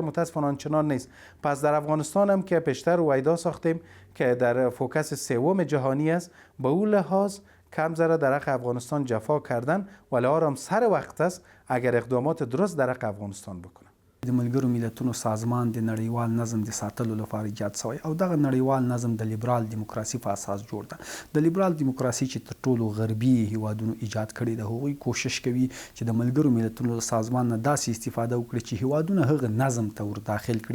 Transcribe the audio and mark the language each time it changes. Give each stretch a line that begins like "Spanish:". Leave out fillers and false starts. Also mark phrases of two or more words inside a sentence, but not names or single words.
Persian: متاسفانه آنچنان نیست. پس در افغانستان هم که پیشتر رویدا ساختیم که در فوکس سوم جهانی است، به اون لحاظ کم ذره در حق افغانستان جفا کردن ولی آرام سر وقت است اگر اقدامات درست در حق افغانستان بکنه.
Pashto: د ملګرو ملتونو سازمان د نړیوال نظم د ساتلو لپاره ایجاد شوی او دغه نړیوال نظم د لیبرال دیموکراسي په اساس جوړ ده. د لیبرال دیموکراسي چې تر ټولو غربي هیوادونو ایجاد کړي ده، هغوی کوشش کوي چې د ملګرو ملتونو سازمان نه داسې استفاده وکړي چې هیوادونه هغه نظم ته ور داخل کړي.